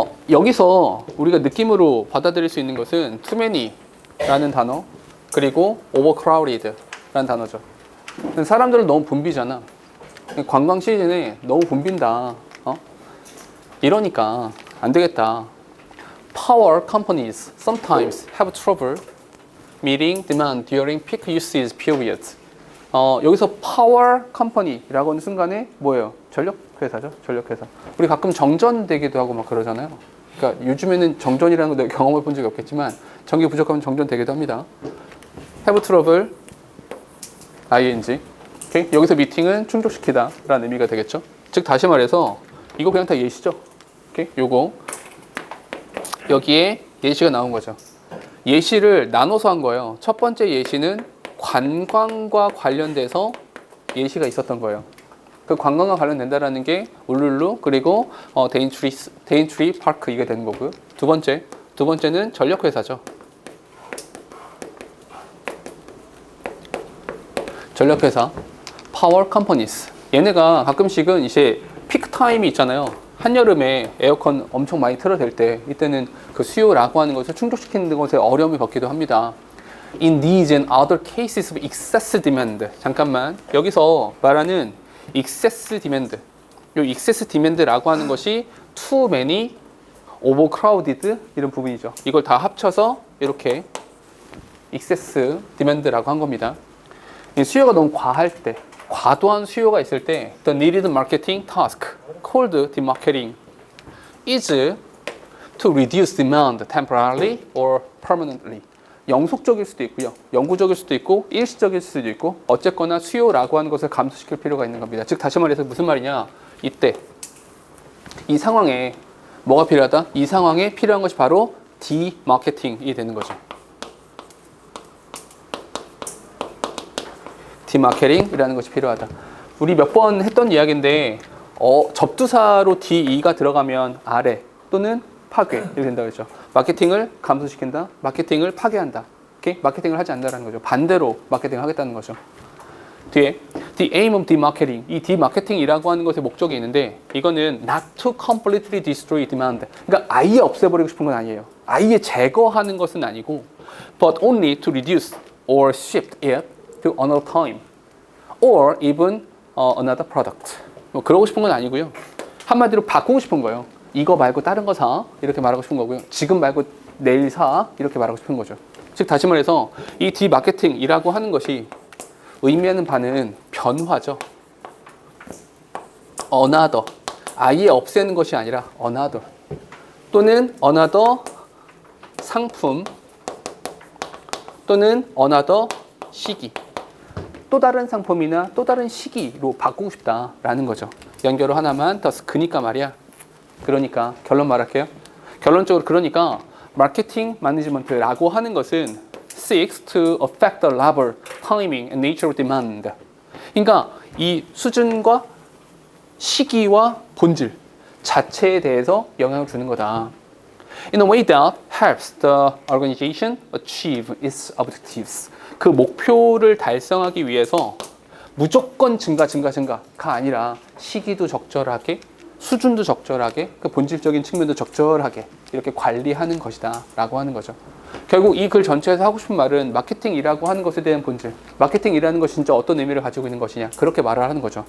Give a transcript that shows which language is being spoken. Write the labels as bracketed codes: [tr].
[ko] 여기서 우리가 느낌으로 받아들일 수 있는 것은 [en] too many [ko] 라는 단어 그리고 overcrowded라는 단어죠. 사람들은 너무 붐비잖아. 관광 시즌에 너무 붐빈다. 이러니까 안 되겠다. [en] Power companies sometimes have trouble meeting demand during peak usage periods. [ko] 여기서 power company라고 하는 순간에 뭐예요? 전력회사죠. 전력회사. 우리 가끔 정전되기도 하고 막 그러잖아요. 그러니까 요즘에는 정전이라는 거 내가 경험해 본 적이 없겠지만 전기 부족하면 정전되기도 합니다. [en] have trouble ing. [ko] 오케이? 여기서 미팅은 충족시키다 라는 의미가 되겠죠. 즉 다시 말해서 이거 그냥 다 예시죠. 오케이? 요거 여기에 예시가 나온 거죠. 예시를 나눠서 한 거예요. 첫 번째 예시는 관광과 관련돼서 예시가 있었던 거예요. 그 관광과 관련된다라는 게 울룰루 그리고 데인트리 파크 이게 되는 거고요. 두 번째는 전력회사죠. 전력회사, [en] power companies. [ko] 얘네가 가끔씩은 이제 피크 타임이 있잖아요. 한여름에 에어컨 엄청 많이 틀어댈 때 이때는 그 수요라고 하는 것을 충족시키는 것에 어려움이 겪기도 합니다. [en] In these and other cases of excess demand. [ko] 잠깐만. 여기서 말하는 excess demand. 이 excess demand라고 하는 것이 too many, overcrowded 이런 부분이죠. 이걸 다 합쳐서 이렇게 excess demand라고 한 겁니다. 수요가 너무 과할 때, 과도한 수요가 있을 때 [en] the needed marketing task called demarketing is to reduce demand temporarily or permanently. [ko] 영속적일 수도 있고요. 영구적일 수도 있고 일시적일 수도 있고 어쨌거나 수요라고 하는 것을 감소시킬 필요가 있는 겁니다. 즉 다시 말해서 무슨 말이냐? 이때 이 상황에 뭐가 필요하다? 이 상황에 필요한 것이 바로 디마케팅이 되는 거죠. 디마케팅이라는 것이 필요하다. 우리 몇 번 했던 이야기인데 접두사로 DE가 들어가면 아래 또는 파괴 이렇게 된다고 했죠. 마케팅을 감소시킨다. 마케팅을 파괴한다. 오케이? 마케팅을 하지 않는다는 거죠. 반대로 마케팅을 하겠다는 거죠. 뒤에 [en] The aim of demarketing. [ko] 이 demarketing이라고 하는 것의 목적이 있는데 이거는 [en] not to completely destroy demand. [ko] 그러니까 아예 없애버리고 싶은 건 아니에요. 아예 제거하는 것은 아니고 [en] but only to reduce or shift it to another time or even another product. [ko] 뭐 그러고 싶은 건 아니고요. 한마디로 바꾸고 싶은 거예요. 이거 말고 다른 거 사 이렇게 말하고 싶은 거고요. 지금 말고 내일 사 이렇게 말하고 싶은 거죠. 즉 다시 말해서 이 디마케팅이라고 하는 것이 의미하는 바는 변화죠. another 아예 없애는 것이 아니라 another 또는 another 상품 또는 another 시기 또 다른 상품이나 또 다른 시기로 바꾸고 싶다라는 거죠. 연결어 하나만 더 그니까 말이야. 그러니까 결론 말할게요. 결론적으로 그러니까 마케팅 매니지먼트라고 하는 것은 [en] seeks to affect the level, timing, and nature of demand. [ko] 그러니까 이 수준과 시기와 본질 자체에 대해서 영향을 주는 거다. [en] In a way that helps the organization achieve its objectives. [ko] 그 목표를 달성하기 위해서 무조건 증가가 아니라 시기도 적절하게 수준도 적절하게 그 본질적인 측면도 적절하게 이렇게 관리하는 것이다 라고 하는 거죠. 결국 이 글 전체에서 하고 싶은 말은 마케팅이라고 하는 것에 대한 본질, 마케팅이라는 것이 진짜 어떤 의미를 가지고 있는 것이냐 그렇게 말을 하는 거죠.